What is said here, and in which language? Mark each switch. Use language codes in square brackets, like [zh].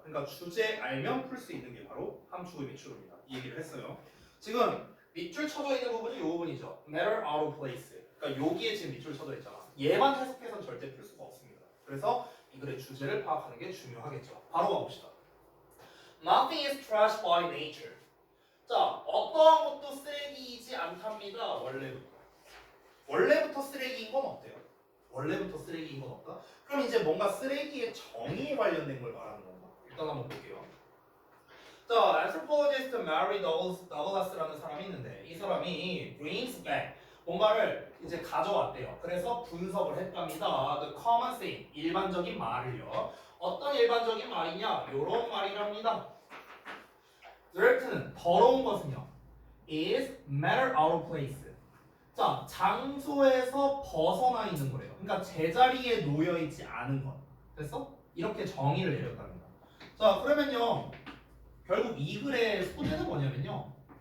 [ko] 그러니까 주제 알면 풀 수 있는 게 바로 함축의 밑줄입니다. 이 얘기를 했어요. 지금 밑줄 쳐져 있는 부분이 이 부분이죠. [en] Matter out of place. [ko] 그러니까 여기에 지금 밑줄 쳐져 있잖아. 얘만 해석해서는 절대 풀 수가 없습니다. 그래서 이 글의 주제를 파악하는 게 중요하겠죠. 바로 가봅시다. [en] Nothing is trash by nature. [ko] 자, 어떠한 것도 쓰레기이지 않답니다. 원래부터 쓰레기인 건 어때요? 원래부터 쓰레기인 건 없다? 그럼 이제 뭔가 쓰레기의 정의에 관련된 걸 말하는 건가? 일단 한번 볼게요. 자, anthropologist Mary Douglas라는 사람이 있는데 이 사람이 [en] brings back [ko] 뭔가를 이제 가져왔대요. 그래서 분석을 했답니다. [en] The common saying, [ko] 일반적인 말을요. 어떤 일반적인 말이냐? 요런 말이랍니다. dirt는 더러운 것은요. [en] is matter out of place. [ko] 자, 장소에서 벗어나 있는 거래요. 그러니까 제자리에 놓여 있지 않은 것. 됐어? 이렇게 정의를 내렸답니다. 자, 그러면요. 결국 이 글의 소재는 뭐냐면요.